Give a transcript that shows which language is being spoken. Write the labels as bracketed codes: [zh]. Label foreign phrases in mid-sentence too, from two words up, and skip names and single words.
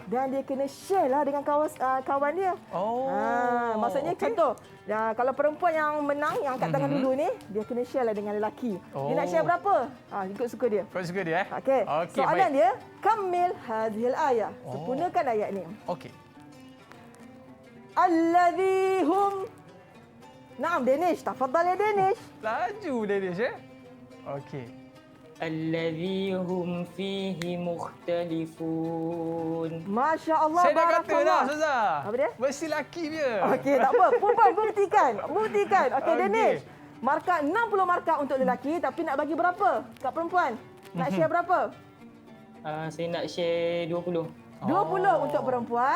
[ms] Dan dia kena share lah dengan kawan dia. Maksudnya contoh, kalau perempuan yang menang, yang angkat tangan dulu ni, dia kena share lah dengan lelaki. Dia nak share berapa? Ikut suka dia. Ikut suka dia. Okey. Soalan dia, [ar] كمل هذه الآية. [ms] Sempurnakan ayat ni. Okey. [ar] الذين هم. نعم, Danish. تفضل يا Danish. [ms] Laju Danish Okey. [ar] الذي هم فيه مختلفون. ما شاء الله. [ms] Saya dah kata dah, Ustazah. Apa dia? Mesti lelaki dia. Okey, tak apa. Perempuan, buktikan. Okey, Danish. Markah 60 markah untuk lelaki, tapi nak bagi berapa kat perempuan? Nak share berapa? Saya nak share 20. 20 untuk perempuan.